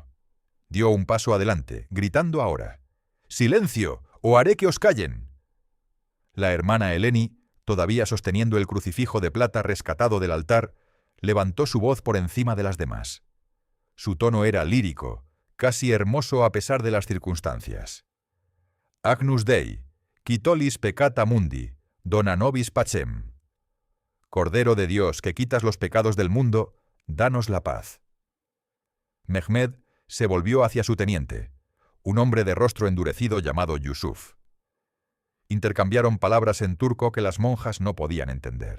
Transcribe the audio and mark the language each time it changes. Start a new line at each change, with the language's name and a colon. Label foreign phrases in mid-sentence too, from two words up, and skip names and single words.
Spanish: Dio un paso adelante, gritando ahora. ¡Silencio, o haré que os callen! La hermana Eleni, todavía sosteniendo el crucifijo de plata rescatado del altar, levantó su voz por encima de las demás. Su tono era lírico, casi hermoso a pesar de las circunstancias.
Latin: Agnus Dei, qui tollis peccata mundi, dona nobis pacem.
Spanish: Cordero de Dios, que quitas los pecados del mundo, danos la paz. Mehmed se volvió hacia su teniente, un hombre de rostro endurecido llamado Yusuf. Intercambiaron palabras en turco que las monjas no podían entender.